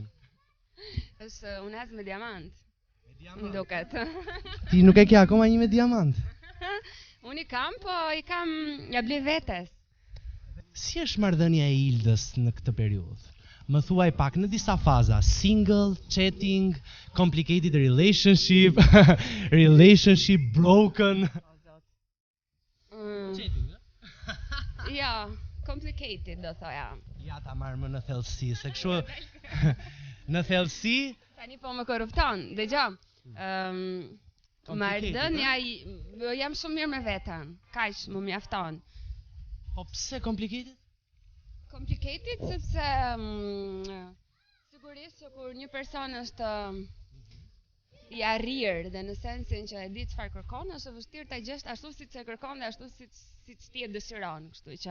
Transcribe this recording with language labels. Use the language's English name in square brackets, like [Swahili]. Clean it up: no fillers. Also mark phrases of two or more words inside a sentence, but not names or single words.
[Albanian] Është unaz me diamant. Më duket. Ti nuk e ke akoma një me diamant? Unë i kam, po i kam ja ble vetes. Si është marrëdhënia e Ildës në këtë periudhë? Më thuaj pak në disa faza, [English] single, chatting, complicated relationship, relationship broken. [Albanian] Chatting, Ja, complicated do thoja. Ja ta marrë më në thellësi, se kështu në thellësi Tani po më korrupton, dëgjoj. Marrëdhënia jam shumë mirë me veten. Kaq më mjafton. Po pse complicated? Complicated sepse sigurisht që kur një person është i arrir dhe në sensin që e di çfarë kërkon, është vështirë ta gjesh ashtu siç e kërkon dhe ashtu siç ti e dëshiron, kështu që